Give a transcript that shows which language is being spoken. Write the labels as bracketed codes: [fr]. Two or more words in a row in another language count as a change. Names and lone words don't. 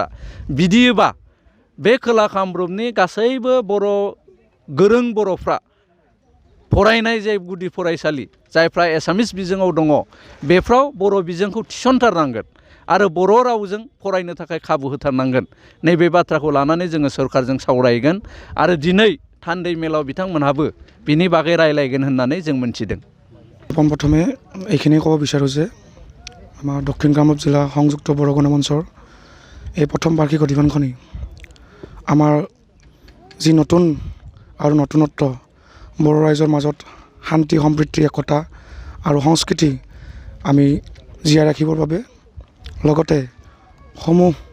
[brx] बिदियोबा बे खोला कामरुपनि गासैबो बर' गोरों बर'फ्रा फरायनाय जाय गुदि फरायसालि जायफ्रा एसामिस बिजोङाव दङ बेफ्राव बर' बिजोंखौ थिसनथारनांगोन आरो बर' रावजों फरायनो थाखाय खाबु होथारनांगोन। नैबे बाथ्राखौ लानानै जोङो सरकारजों सावरायगोन आरो दिनै थान्दै मेलाव बिथांमोनहाबो बिनि बागै रायलायगोन होननानै जों मोनथिदों। [as] প্ৰথমে এইখিনি ক'ব বিচাৰোঁ যে আমাৰ দক্ষিণ কামৰূপ জিলা সংযুক্ত বড়ো গণমঞ্চৰ এই প্ৰথম বাৰ্ষিক অধিৱেশনখনি আমাৰ যি নতুন আৰু নতুনত্ব বড়ো ৰাইজৰ মাজত শান্তি সম্প্ৰীতি একতা আৰু সংস্কৃতি আমি জীয়াই ৰাখিবৰ বাবে লগতে সমূহ